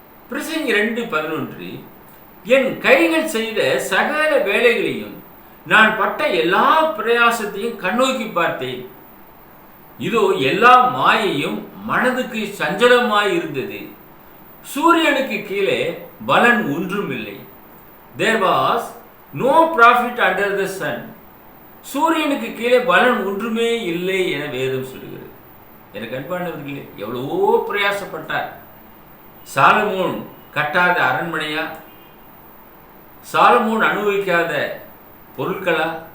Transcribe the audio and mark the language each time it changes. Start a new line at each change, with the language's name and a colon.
Tamil: பிரசங்கி 2:11, என் கைகள் செய்த சகல வேலைகளையும் நான் பட்ட எல்லா பிரயாசத்தையும் கண்ணோக்கி பார்த்தேன். இதோ எல்லா மாயையும் மனதுக்கு சஞ்சலமாய் இருந்தது. சூரியனுக்கு கீழே பலன் ஒன்றும் இல்லை.
English: There was no profit under the sun.
Tamil: சூரியனுக்கு கீழே பலன் ஒன்றுமே இல்லை என வேதம் சொல்கிறது. எனக்கு அன்பானவர்களே, எவ்வளவோ பிரயாசப்பட்டார். சாலமோன் கட்டாத அரண்மனையா, சாலமோன் அனுபவிக்காத பொருட்களா?